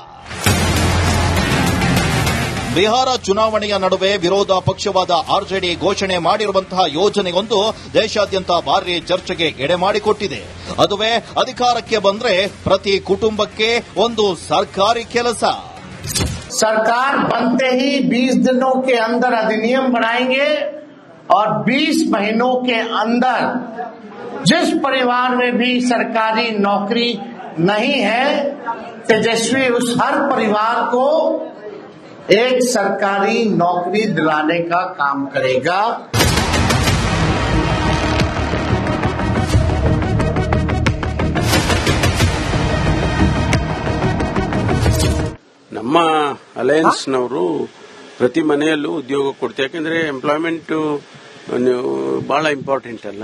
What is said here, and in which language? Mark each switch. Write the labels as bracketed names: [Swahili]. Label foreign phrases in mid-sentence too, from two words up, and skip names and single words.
[Kannada] ಬಿಹಾರ ಚುನಾವಣೆಯ ನಡುವೆ ವಿರೋಧ ಪಕ್ಷವಾದ ಆರ್ಜೆಡಿ ಘೋಷಣೆ ಮಾಡಿರುವಂತಹ ಯೋಜನೆಯೊಂದು ದೇಶಾದ್ಯಂತ ಭಾರೀ ಚರ್ಚೆಗೆ ಎಡೆ ಮಾಡಿಕೊಟ್ಟಿದೆ. ಅದುವೇ ಅಧಿಕಾರಕ್ಕೆ ಬಂದ್ರೆ ಪ್ರತಿ ಕುಟುಂಬಕ್ಕೆ ಒಂದು ಸರ್ಕಾರಿ ಕೆಲಸ. [Hindi] सरकार बनते ही 20 दिनों के अंदर अधिनियम बनाएंगे और 20 महीनों के अंदर जिस परिवार में भी सरकारी नौकरी नहीं है, तेजस्वी उस हर परिवार को एक सरकारी नौकरी दिलाने का काम करेगा. [Kannada] ನಮ್ಮ ಅಲಯನ್ಸ್ನವರು ಪ್ರತಿ ಮನೆಯಲ್ಲೂ ಉದ್ಯೋಗ ಕೊಡ್ತಾರೆ. ಯಾಕಂದ್ರೆ ಎಂಪ್ಲಾಯ್ಮೆಂಟ್ ಬಹಳ ಇಂಪಾರ್ಟೆಂಟ್ ಅಲ್ಲ.